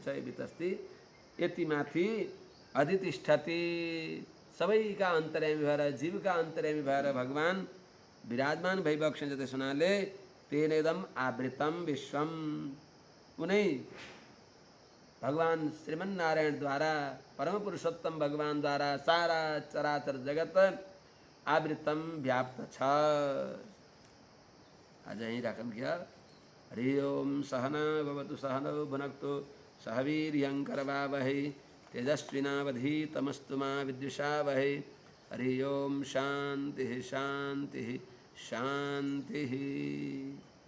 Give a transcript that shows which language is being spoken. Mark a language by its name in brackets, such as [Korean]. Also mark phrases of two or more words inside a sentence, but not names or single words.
[Nepali] वितस्ति यति माथि अधितिष्ठति सबैका अन्तर्यामी भएर जीवका अन्तर्यामी भएर भगवान विराजमान भइबक्सिन्छ त्यस हुनाले [Sanskrit] तेनेदम आवृतम विश्वम [Nepali] उनै भगवान श्रीमन्नारायणद्वारा परम पुरुषोत्तम भगवानद्वारा सारा चराचर जगत आवृतम व्याप्त छ आज यहीँ राखौँ क्या [Sanskrit] हरि ओम सहना भवतु सहनौ भुनक्तु सह वीर्यं करवावहै तेजस्विनावधीतमस्तु मा विद्विषावहै हरि ओम शांति शांति शांति।